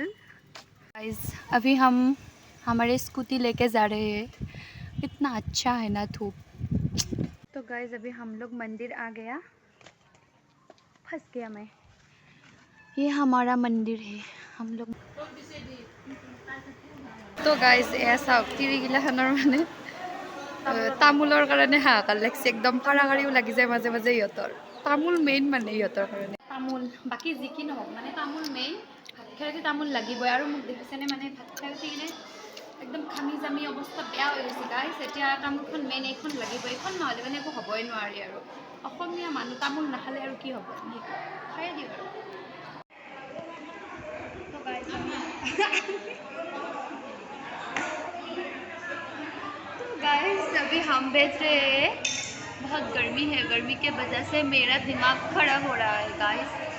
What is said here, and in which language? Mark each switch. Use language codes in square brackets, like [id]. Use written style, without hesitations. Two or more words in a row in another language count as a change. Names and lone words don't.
[hi] गाइस अभी हम हमारे स्कूटी लेके जा रहे हैं, इतना अच्छा है ना धूप। तो गाइस अभी हम लोग मंदिर आ गया, फंस गया मैं। ये हमारा मंदिर है, हम लोग। तो गाइस ऐसा [as] तिरिगिलाखনৰ মানে তামোলৰ কাৰণে হাহাকাৰ লাগিছে, একদম কাৰাকাৰিও লাগি যায় মাজে মাজে ইহঁতৰ। তামোল মেইন মানে ইহঁতৰ কাৰণে তামোল, বাকী যি কি নহওক মানে তামোল মেইন। ভাত খাই তামোল লাগিবই, আৰু মোক দেখিছেনে মানে ভাত খাই উঠি কিনে একদম ঘামি জামি অৱস্থা বেয়া হৈ গৈছে গাইছ। এতিয়া তামোলখন মেইন এইখন লাগিব, এইখন নহ'লে মানে একো হ'বই নোৱাৰি। আৰু অসমীয়া মানুহ তামোল নাখালে আৰু কি হ'ব, খায়ে দিওঁ আৰু। [hi] तो गाइस अभी हम बेच रहे हैं, बहुत गर्मी है, गर्मी के वजह से मेरा दिमाग खराब हो रहा है गाइस।